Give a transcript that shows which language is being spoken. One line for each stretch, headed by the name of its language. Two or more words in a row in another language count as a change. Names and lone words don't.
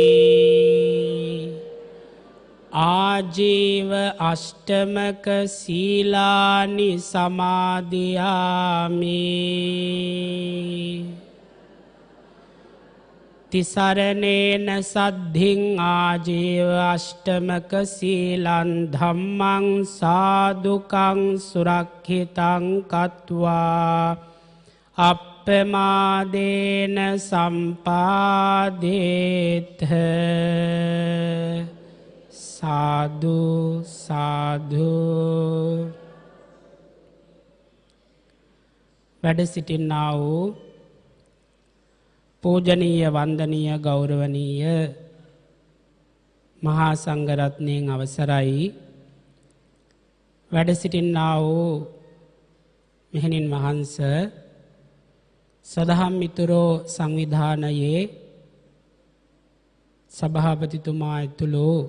Pali: ආජීව අෂ්ටමක සීලානි සමාදියාමි තිසරණේන සද්ධින් ආජීව අෂ්ටමක සීලං ධම්මං සාදුකං සුරක්ඛිතං කତ୍වා අප්පමාදේන සම්පාදේත සාදු සාදු
Sinhala: වැඩ සිටින්නා වූ පූජනීය වන්දනීය ගෞරවනීය මහා සංඝරත්නයන් අවසරයි වැඩ සිටින්නා වූ මෙහෙණින් වහන්ස සදහම් මිතුරෝ සංවිධානයේ සභාපතිතුමා ඇතුළු